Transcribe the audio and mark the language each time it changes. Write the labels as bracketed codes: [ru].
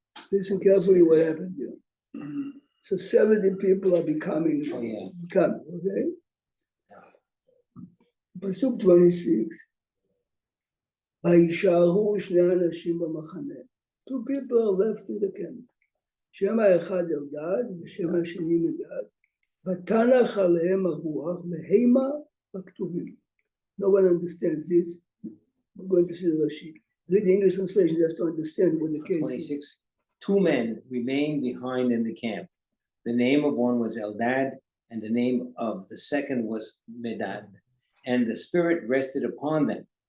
[en] Listen carefully what happened here. So 70 people are becoming, okay? [he] Pasuk 26. וישארו שני אנשים במחנה. [en] Two people are left in the camp. [he] שם האחד אלדד ושם השני מדד. ותנח עליהם הרוח להימה בכתובים. [en] No one understands this. We're going to see the Rashi. Read the English translation just to understand what the case is. 26. Two men remained behind in the camp. The name of one was Eldad, and the name of the second was Medad. And the Spirit rested upon them.